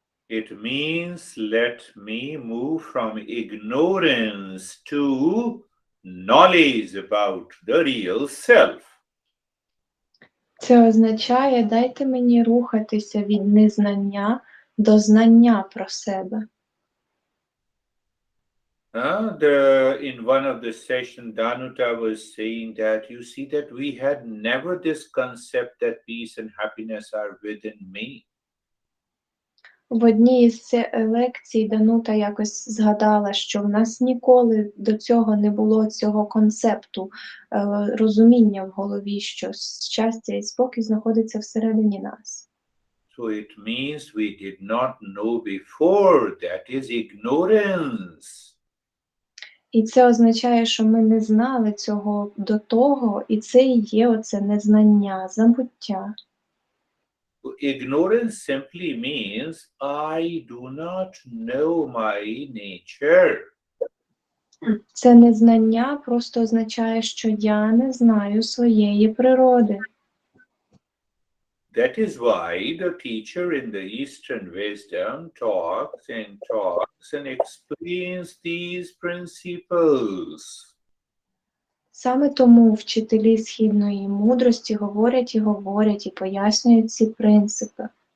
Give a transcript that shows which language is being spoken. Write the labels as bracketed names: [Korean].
[English] It means let me move from ignorance to knowledge about the real self. [Ukrainian] Це означає, дайте мені рухатися від незнання до знання про себе. [English] In one of the sessions, Danuta was saying that you see that we had never this concept that peace and happiness are within me. [Ukrainian] В одній із лекцій Данута якось згадала, що в нас ніколи до цього не було цього концепту, розуміння в голові, що щастя і спокій знаходиться всередині нас. [English] So it means we did not know before, that is ignorance. [Ukrainian] І це означає, що ми не знали цього до того, і це і є оце незнання, забуття. [English] Ignorance simply means I do not know my nature. [Ukrainian] Це незнання просто означає, що я не знаю своєї природи. [English] That is why the teacher in the Eastern wisdom talks and explains these principles. [Ukrainian] Саме тому вчителі східної мудрості говорять і пояснюють ці принципи.